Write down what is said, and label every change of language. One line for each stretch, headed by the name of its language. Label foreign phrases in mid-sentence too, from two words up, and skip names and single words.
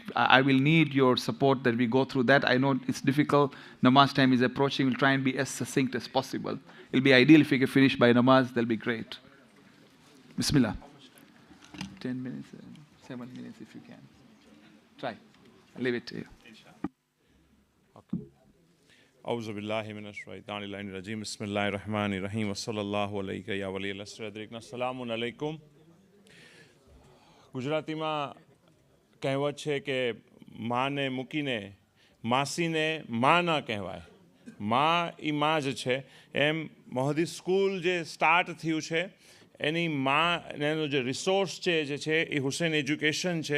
English: I will need your support that we go through that. I know it's difficult. Namaz time is approaching. We'll try and be as succinct as possible. It'll be ideal if we can finish by Namaz. That'll be great. Bismillah. 10 minutes, 7 minutes if you can. Try. I'll leave it to you.
Arabic: أعوذ بالله من الشيطان الرجيم بسم الله الرحمن الرحيم وصلى الله عليك يا ولي الأسرة السلام عليكم.
Gujarati: ગુજરાતીમાં કહેવત છે કે માને મૂકીને માસીને માં ના કહેવાય. માં એ માં જ છે. એમ મહદી સ્કૂલ જે સ્ટાર્ટ થયું છે એની માં એનો જે રિસોર્સ છે એ હુસેન એજ્યુકેશન છે.